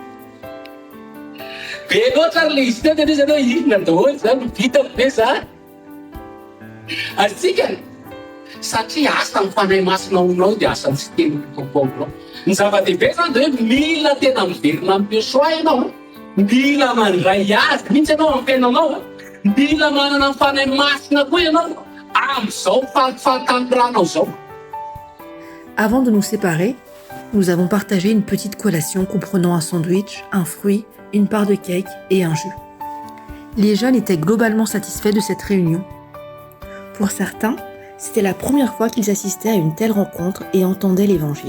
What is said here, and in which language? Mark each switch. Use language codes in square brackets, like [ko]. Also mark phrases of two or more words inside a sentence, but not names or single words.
[mg] be loatra le izy teo dia izy anao inona daholo zany vita be zany atsika satria asa mifanahy masina aminao dia asa tsy teny tompo aminao ny zava-dehibe zany dia hoe mila tena miverina amin'ny Yehoshua ianao mila mandray azy mihitsy ianao amin'ny fiainanao mila manana mifanahy masina koa ianao amin'izao fahatampirana zao. [fr] Avant de nous séparer, nous avons partagé une petite collation comprenant un sandwich, un fruit, une part de cake et un jus. Les jeunes étaient globalement satisfaits de cette réunion. Pour certains, c'était la première fois qu'ils assistaient à une telle rencontre et entendaient l'évangile.